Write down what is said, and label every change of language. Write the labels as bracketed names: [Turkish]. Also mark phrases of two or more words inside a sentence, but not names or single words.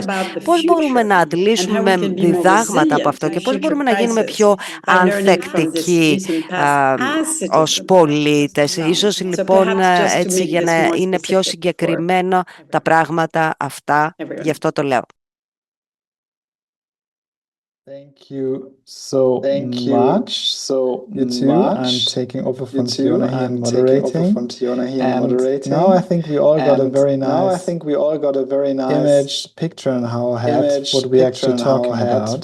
[Greek] Πώς μπορούμε να αντλήσουμε διδάγματα από αυτό και πώς μπορούμε να γίνουμε πιο ανθεκτικοί ως πολίτες? Ίσως λοιπόν έτσι για να είναι πιο συγκεκριμένα τα πράγματα αυτά, γι' αυτό το λέω. [English] Thank you so much. You too. I'm taking over from Fiona here and moderating. And now I think we all got a very nice image, picture on how ahead, what we actually talking about.